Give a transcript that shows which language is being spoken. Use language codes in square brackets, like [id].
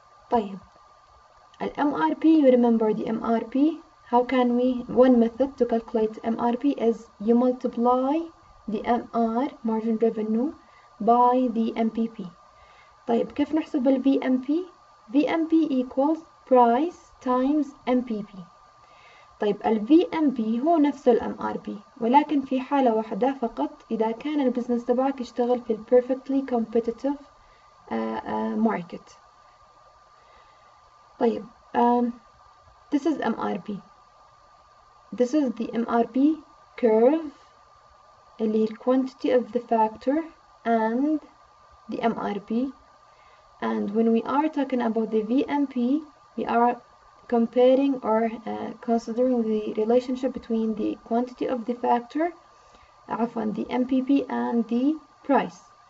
[en] طيب MRP, you remember the MRP. How can we, one method to calculate MRP is you multiply the MR, margin revenue, by the MPP. [ar] طيب كيف نحسب ال [en] VMP؟ VMP equals price times MPP. [ar] طيب ال VMP هو نفسه ال MRP ولكن في حالة واحدة فقط، إذا كان البزنس تبعك يشتغل في ال [en] perfectly competitive market. طيب this is MRP. This is the MRP curve اللي quantity of the factor and the MRP. And when we are talking about the VMP, we are comparing or considering the relationship between the quantity of the factor, the MPP and the price.